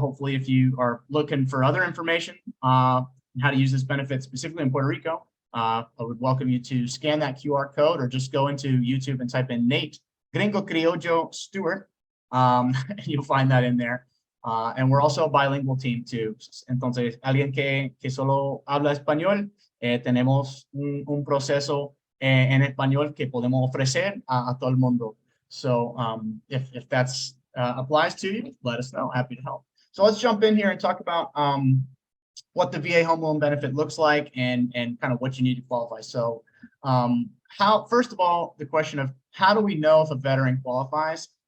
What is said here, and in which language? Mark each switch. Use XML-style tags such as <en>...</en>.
<en>So hopefully if you are looking for other information on how to use this benefit specifically in Puerto Rico, I would welcome you to scan that QR code or just go into YouTube and type in Nate Gringo Criollo Stewart, and you'll find that in there. And we're also a bilingual team too.</en> <es>Entonces, alguien que solo habla español, tenemos un proceso en español que podemos ofrecer a todo el mundo.</es> <en>So if that's applies to you, let us know. Happy to help. So let's jump in here and talk about what the VA home loan benefit looks like and kind of what you need to qualify. So first of all, the question of how do we know if a veteran qualifies?</en>